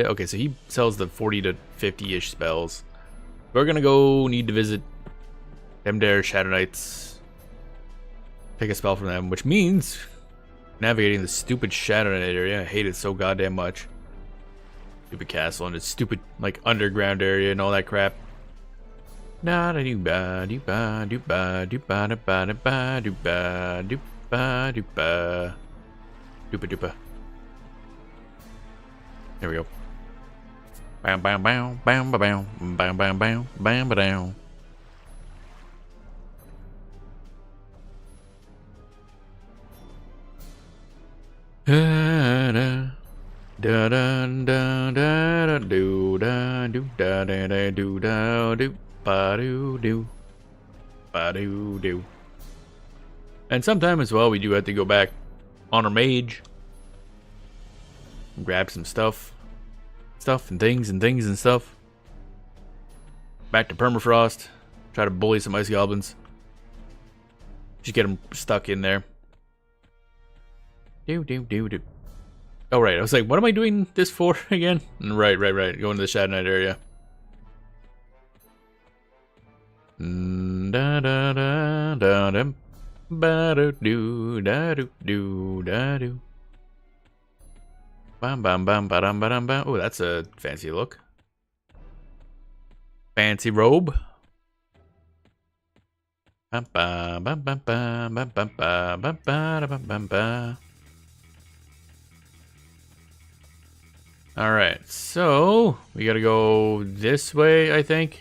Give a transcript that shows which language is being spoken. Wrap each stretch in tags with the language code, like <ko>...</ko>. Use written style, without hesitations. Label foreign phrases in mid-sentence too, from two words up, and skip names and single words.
<en>Okay, so he sells the 40 to 50-ish spells. We're gonna go need to visit them there Shadow Knights. Take a spell from them, which means navigating the stupid Shadow Knight area. I hate it so goddamn much. Stupid castle and its stupid like underground area and all that crap. Da da do ba do ba do ba do ba da ba da ba do ba do ba do ba do ba do ba. There we go. Bam bam bam bam bam bam bam bam bam bam. Da da da da da da do da do da da da do da do. Ba-do-do. Ba-do-do. And sometime as well, we do have to go back on our mage. Grab some stuff. And things. Back to Permafrost. Try to bully some ice goblins. Just get them stuck in there. Do. Oh, right. I was like, what am I doing this for again? Right. Going to the Shadow Knight area. Da da da da da. Ba do do da do do da do. Bam bam bam ba dum ba dum bam. Oh, that's a fancy look. Fancy robe. Bam bam bam bam bam bam bam bam bam bam bam bam. All right, so we gotta go this way, I think.</en>